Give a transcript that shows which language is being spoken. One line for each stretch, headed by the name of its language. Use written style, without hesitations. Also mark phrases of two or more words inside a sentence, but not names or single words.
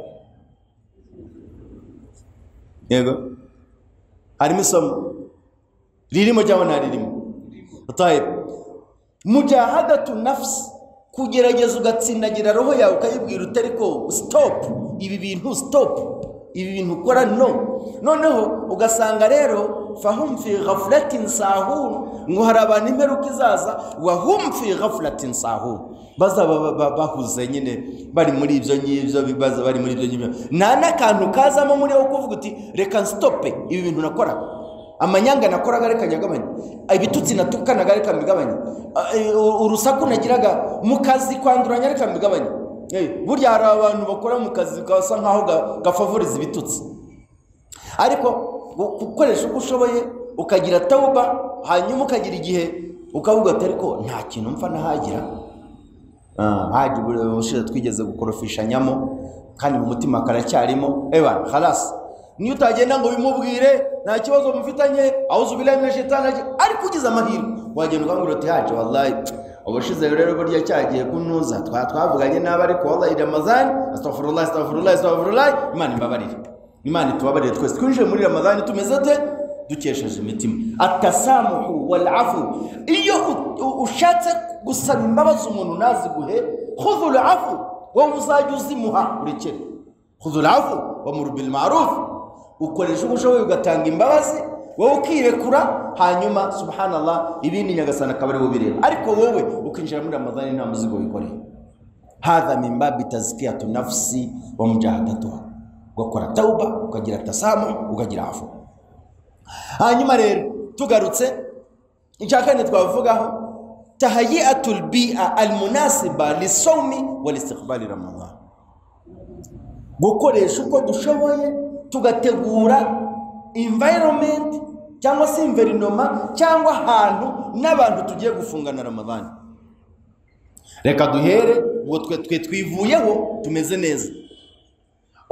Kinyarwanda: Yego harimo isomo ririmo cyangwa ntaririmo? Atayib,
Arabic: mujahadatu nafsi,
Kinyarwanda: kugerageza ugatsindagira roho yawe ukayibwira utari ko stop ibi bintu, stop ibi bintu ukora, noneho
Arabic: ugasanga rero fahum fi ghaflatin sahun,
Kinyarwanda: ngo hari abantu imperuka izaza,
Arabic: wa hum fi ghaflatin sahun,
Kinyarwanda: bazaba bahuze nyine bari muri ibyo ngibyo, bibaza bari muri ibyo ngibyo, nta n'akantu kazamo muri wo kuvuga uti reka stope ibi bintu nakoraga, amanyanga nakoraga reka nyagabanye, ibitutsi natukanaga reka mbigabanye, urusaku nagiraga mu kazi kwanduranya reka mbigabanye. Burya hari abantu bakora mu kazi kasa nkaho gafavoriza ibitutsi, ariko gukoresha uko ushoboye ukagira tauba, hanyuma ukagira igihe ukavuga ati ariko nta kintu mfa nahagira. Haje ubushize twigeze gukorofishanyamo, kandi mu mutima karacyarimo, khalas. Niyo utagenda ngo bimubwire nta kibazo mufitanye,
Arabic: auzu billahi minash shaitani,
Kinyarwanda: ariko ugize amahirwe wagenda ukambwira ati haje wallahi ubushize rero burya cyagiye kunuza twavuganye n'aba, ariko wallahi Ramadhan, astaghfirullah, Imana imbabarire, Imana itubabarire twese twinjiye muri Ramadhan tumeze dukesheje imitima.
Arabic: Atasamuhu wal afu,
Kinyarwanda: iyo ushatse gusaba imbabazi umuntu naziguhe,
Arabic: khudhul afu wa muzajuzimuha,
Kinyarwanda: urekere.
Arabic: Khudhul afu wa mur bil ma'ruf,
Kinyarwanda: ukoresha ubushoboye ugatanga imbabazi, wowe ukirekura, hanyuma subhanallah ibindi Nyagasana akaba ari bireba, ariko wowe ukinjira muri Ramadhan nta muzigo wikoreye.
Arabic: Hadha min babi tazkiyatu nafsi wa mujahadatuha,
Kinyarwanda: gukora tauba, ukagira tasamu, ukagira afu. Hanyuma rero tugarutse icyakane twavugaho,
Arabic: tahayiatul bi'a almunasiba lisawmi wal istiqbali Ramadan,
Kinyarwanda: gukoresha uko dushoboye tugategura environment cyangwa se environment cyangwa ahantu n'abantu tugiye gufungana Ramadhan. Reka duhere ngo twe twivuyeho tumeze neza.